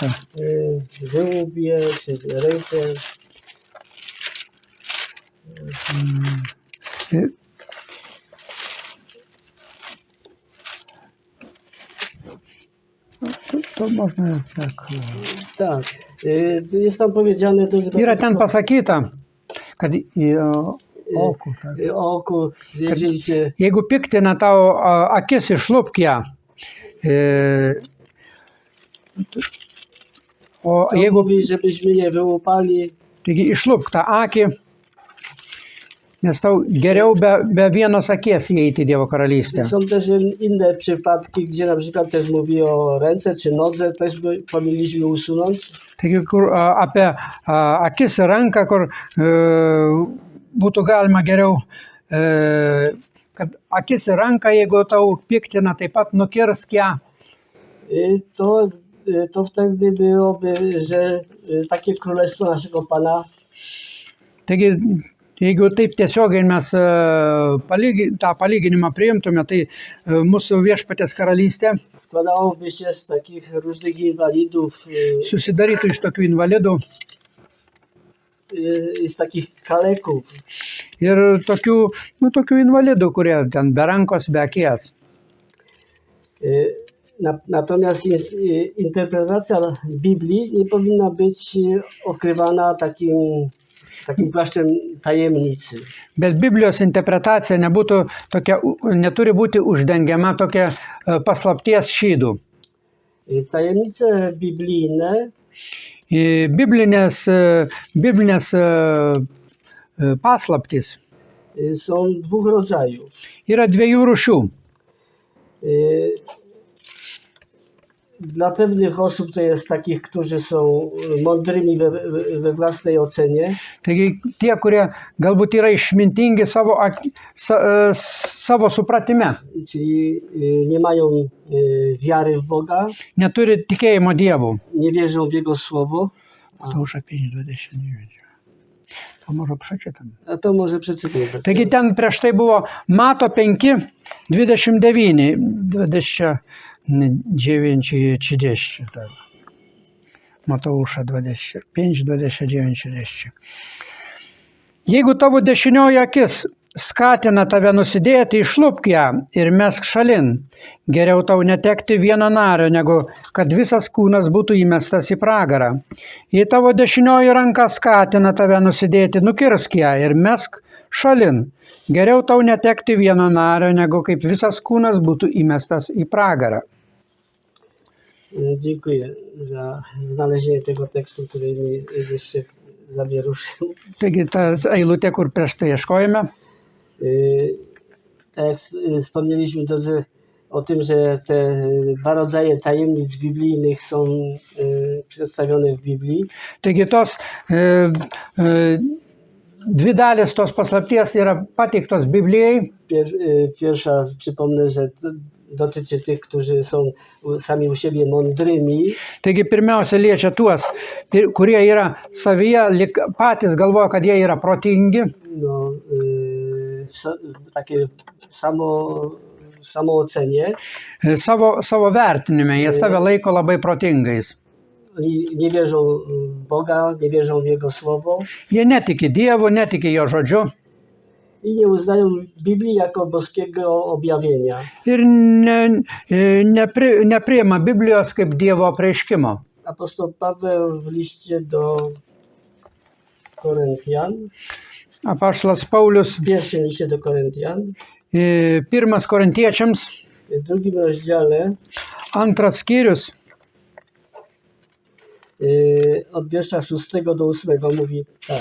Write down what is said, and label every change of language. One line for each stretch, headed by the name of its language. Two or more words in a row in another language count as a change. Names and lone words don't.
Polish: wyłubie, czy rękę, To można tak. tak. Jest tam powiedziane, drodzy
Lithuanian: Yra ten
Polish: braterstwo,
Lithuanian: pasakyta, kad
Polish: oku, tak. o oku, jeżeli cię
Lithuanian: Jeigu piktina tavo akis, išlupk ją. O jeigu,
Polish: mówi, żebyśmy nie wyłupali,
Lithuanian: taigi išlupk tą akį, nes tau geriau be vienos akies įeiti į Dievo karalystę.
Polish: Są też inne przypadki, gdzie na przykład też mówi o ręce czy nodze, też powinniśmy usunąć.
Lithuanian: Taigi, kur apie akis ir ranką, kur būtų galima geriau, kad akis ir ranką, jeigu tau piktina, taip pat nukirsk ją.
Polish: To wtedy byłoby, że takie królestwo naszego Pana
Lithuanian: Taigi, jeigu taip tiesiogiai mes tą palyginimą priimtume, tai mūsų viešpatės karalystė
Polish: składałoby się z takich różnych inwalidów,
Lithuanian: susidarytų iš tokių invalidų
Polish: z takich kaleków.
Lithuanian: ir tokių invalidų, kurie ten be rankos, be akies.
Polish: Natomiast interpretacja Biblii nie powinna być okrywana takim płaszczem tajemnicy.
Lithuanian: Bet Biblijos interpretacija neturi būti uždengiama tokia paslapties šydų.
Polish: Tajemnice biblijne
Lithuanian: Biblinės paslaptys
Polish: są dwóch rodzajów.
Lithuanian: yra dviejų rūšių.
Polish: Dla pewnych osób to jest takich, którzy są mądrymi we własnej ocenie,
Lithuanian: Taigi tie, kurie galbūt yra išmintingi savo supratime,
Polish: czyli nie mają wiary w Boga,
Lithuanian: neturi tikėjimo Dievu.
Polish: nie wierzą w Jego Słowo. Mateuša 5:29. To może przeczytam. A to może przeczytam.
Lithuanian: Taigi ten prieš tai buvo Mato 5:29, 29:30.
Polish: Tak. Mateuša 5:29:30.
Lithuanian: Jeigu tavo dešinioji akis skatina tave nusidėti, išlupk ją ir mesk šalin. Geriau tau netekti vieno nario, negu kad visas kūnas būtų įmestas į pragarą. Jei tavo dešinioji ranka skatina tave nusidėti, nukirsk ją ir mesk šalin. Geriau tau netekti vieno nario, negu kaip visas kūnas būtų įmestas į pragarą.
Polish: Dziękuję za znalezienie tego tekstu, który mi jeszcze zawieruszył.
Lithuanian: Taigi ta eilutė, kur prieš tai ieškojame.
Polish: Tak jak wspomnieliśmy drodzy, o tym, że te dwa rodzaje tajemnic biblijnych są przedstawione w Biblii.
Lithuanian: Taigi tos dvi dalys tos paslapties yra pateiktos Biblijai.
Polish: Pierwsza, przypomnę, że dotyczy tych, którzy są sami u siebie mądrymi.
Lithuanian: Taigi pirmiausia liečia tuos, kurie yra savyje, patys galvoja, kad jie yra protingi.
Polish: No, takie samoocenie.
Lithuanian: Savo vertinime, jie save laiko labai protingais.
Polish: Oni nie wierzą w Boga, nie wierzą w Jego Słowo.
Lithuanian: Jie netiki Dievu, netiki Jo žodžiu.
Polish: I nie uznają Biblii jako boskiego objawienia.
Lithuanian: Ir nepriima Biblijos kaip Dievo apreiškimo.
Polish: Apostoł Paweł w liście do Koryntian,
Lithuanian: Apaštalas Paulius
Polish: w pierwszym liście do Koryntian,
Lithuanian: 1 Korintiečiams,
Polish: w drugim rozdziale,
Lithuanian: 2 skyrius,
Polish: od wiersza 6 do 8 mówi tak.